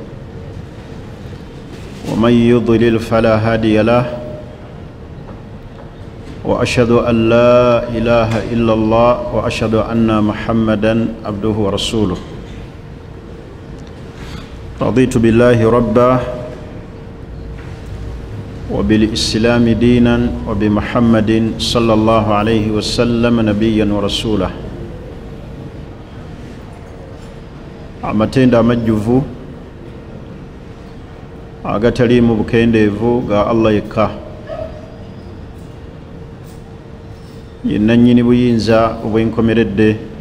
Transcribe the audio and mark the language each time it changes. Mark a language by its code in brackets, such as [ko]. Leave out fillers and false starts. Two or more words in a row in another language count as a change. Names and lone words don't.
[ar] ومن يضلل فلا هادي له وأشهد أن لا إله إلا الله وأشهد أن محمدا عبده ورسوله رضيت بالله ربا وبالإسلام دينا وبمحمد صلى الله عليه وسلم نبيا ورسولا [lg] amatenda amajjuvu agataliimu bukendeevu ga Allah yekka yenna nnyini buyinza obwenkomeredde